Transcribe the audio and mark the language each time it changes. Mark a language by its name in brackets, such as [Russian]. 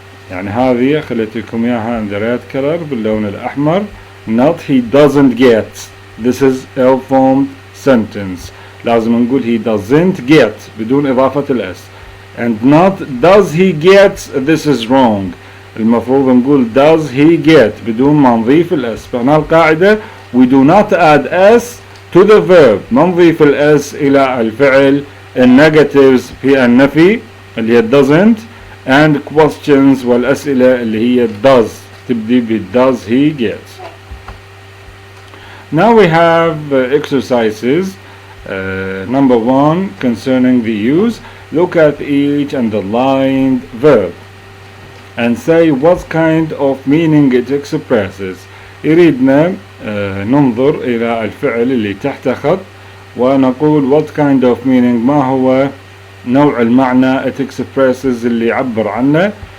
[Arabic] يعني هذه خليت لكم اياها [English] in the red color [Arabic] باللون الأحمر. [English] Not he doesn't get. This is ill formed sentence. [Arabic] لازم نقول [English] he doesn't get [Arabic] بدون إضافة الأس. [English] And not does he get. This is wrong. [Arabic] المفروض نقول [English] does he get [Arabic] بدون ما نضيف الأس. فهنا القاعدة [English] we do not add s to the verb. [Arabic] ما نضيف الأس إلى الفعل. النيجاتيفز في النفي اللي هي [English] doesn't, and questions [Arabic] والأسئلة اللي هي does تبدي ب [English] does he get. Now we have exercises. Number 1 concerning the use. Look at each underlined verb and say what kind of meaning it expresses. [Arabic] يريدنا ننظر إلى الفعل اللي تحت خط ونقول [English] what kind of meaning [Arabic] ما هو نوع المعنى [English] it expresses [Arabic] اللي يعبر عنه.